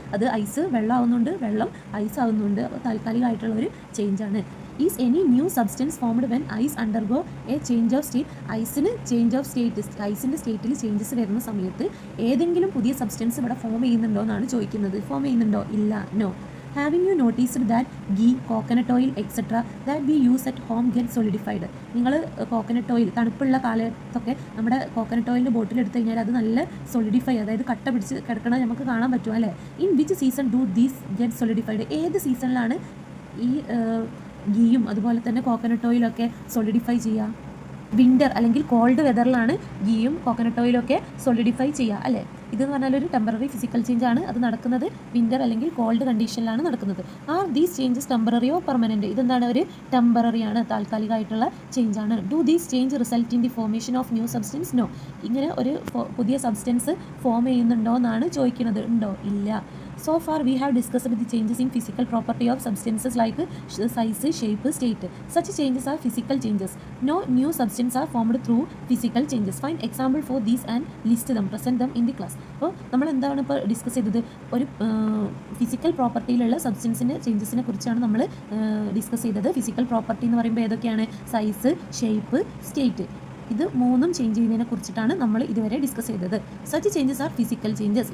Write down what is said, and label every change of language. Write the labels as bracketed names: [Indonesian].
[Malayalam] അത് ഐസ് വെള്ളം ആവുന്നുണ്ട്, വെള്ളം ഐസ് ആവുന്നുണ്ട്. അപ്പോൾ താൽക്കാലികമായിട്ടുള്ള ഒരു ചേഞ്ചാണ്. [English] Is any new substance formed when ice undergo a change of state? [Malayalam] ഐസിന് change of state, ഐസിൻ്റെ സ്റ്റേറ്റിൽ ചേഞ്ചസ് വരുന്ന സമയത്ത് ഏതെങ്കിലും പുതിയ സബ്സ്റ്റൻസ് ഇവിടെ ഫോം ചെയ്യുന്നുണ്ടോ എന്നാണ് ചോദിക്കുന്നത്. ഫോം ചെയ്യുന്നുണ്ടോ? ഇല്ല. No. [English] Having you noticed that ghee, coconut oil, etc. that we use at home get solidified? [Malayalam] നിങ്ങൾ കോക്കനട്ട് ഓയിൽ തണുപ്പുള്ള കാലത്തൊക്കെ നമ്മുടെ കോക്കനട്ട് ഓയിലിൻ്റെ ബോട്ടിൽ എടുത്തു കഴിഞ്ഞാൽ അത് നല്ല സോളിഡിഫൈ, അതായത് കട്ട പിടിച്ച് കിടക്കണത് നമുക്ക് കാണാൻ പറ്റും അല്ലേ? [English] In which season do these get solidified? [Malayalam] ഏത് സീസണിലാണ് ഈ ഗീയും അതുപോലെ തന്നെ കോക്കനട്ട് ഓയിലൊക്കെ സോളിഡിഫൈ ചെയ്യുക? വിൻ്റർ അല്ലെങ്കിൽ കോൾഡ് വെതറിലാണ് ഗീയും കോക്കനട്ട് ഓയിലും ഒക്കെ സോളിഡിഫൈ ചെയ്യുക അല്ലേ? ഇതെന്ന് പറഞ്ഞാൽ ഒരു ടെമ്പററി ഫിസിക്കൽ ചേഞ്ച് ആണ്. അത് നടക്കുന്നത് വിൻ്റർ അല്ലെങ്കിൽ കോൾഡ് കണ്ടീഷനിലാണ് നടക്കുന്നത്. [English] Are these changes temporary or permanent? [Malayalam] ഇതെന്താണ്? ഒരു ടെമ്പററി ആണ്, താൽക്കാലികമായിട്ടുള്ള ചേഞ്ച് ആണ്. [English] Do these change result in the formation of new substance? No. [Malayalam] ഇങ്ങനെ ഒരു പുതിയ സബ്സ്റ്റൻസ് ഫോം ചെയ്യുന്നുണ്ടോ എന്നാണ് ചോദിക്കുന്നത്. ഉണ്ടോ? ഇല്ല. [English] So far we have discussed the changes in physical property of substances like size, shape, state. Such changes are physical changes. No new substances are formed through physical changes. Find example for these and list them. Present them in the class. [Malayalam] അപ്പോൾ നമ്മൾ എന്താണ് ഇപ്പോൾ discuss ചെയ്തത്? ഒരു physical പ്രോപ്പർട്ടിയിലുള്ള സബ്സ്റ്റൻസിൻ്റെ ചേഞ്ചസിനെ കുറിച്ചാണ് നമ്മൾ discuss ചെയ്തത്. Physical property എന്ന് പറയുമ്പോൾ ഏതൊക്കെയാണ്? Size, shape, state. ഇത് മൂന്നും ചേഞ്ച് ചെയ്യുന്നതിനെ കുറിച്ചിട്ടാണ് നമ്മൾ ഇതുവരെ ഡിസ്കസ് ചെയ്തത്. [English] Such changes are physical changes.